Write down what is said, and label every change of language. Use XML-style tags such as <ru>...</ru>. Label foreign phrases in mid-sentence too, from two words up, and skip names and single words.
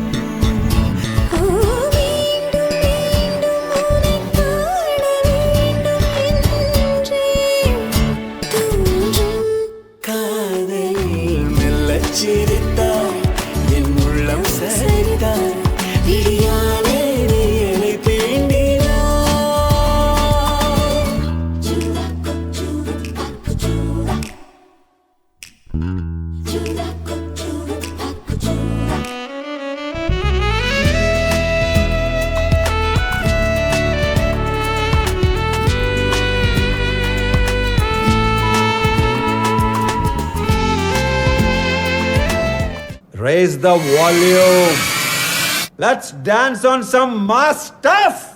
<ta>மீண்டும் உன்னை காண வேண்டும் என்றே தோன்றும் காதல் மெல்லச் சிரித்தாய் என் உள்ளம் சரித்தாய் விழியாலே நீ என்னை தீண்டினாய் Chura kochura akuchura Chura kochura akuchura</ta> <en>Raise the volume. Let's dance on some mass stuff.</en>